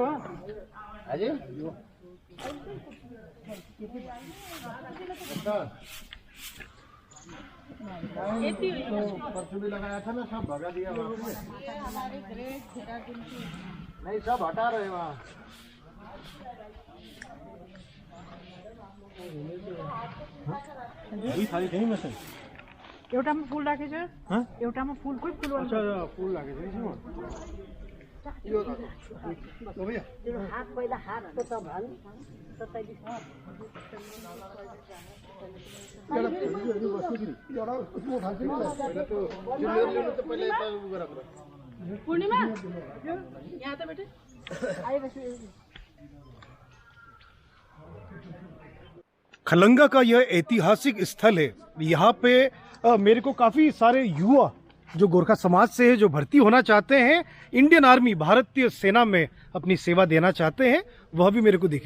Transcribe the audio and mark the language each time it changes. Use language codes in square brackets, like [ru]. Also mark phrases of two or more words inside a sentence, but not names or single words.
[hi] अजय परसों भी लगाया था ना, सब भगा दिया नहीं, सब हटा रहे वहाँ। [ne] एउटामा फुल राखेछ, एउटामा फुल कोही फुल फुल लागेको छ हात पहिला हातको त भन पूर्णिमा यहाँ त बेटे [hi] खलंगा का यह ऐतिहासिक स्थल है। यहाँ पे मेरे को काफ़ी सारे युवा जो गोरखा समाज से है, जो भर्ती होना चाहते हैं, [en] Indian Army [hi] भारतीय सेना में अपनी सेवा देना चाहते हैं, वह भी मेरे को दिखे।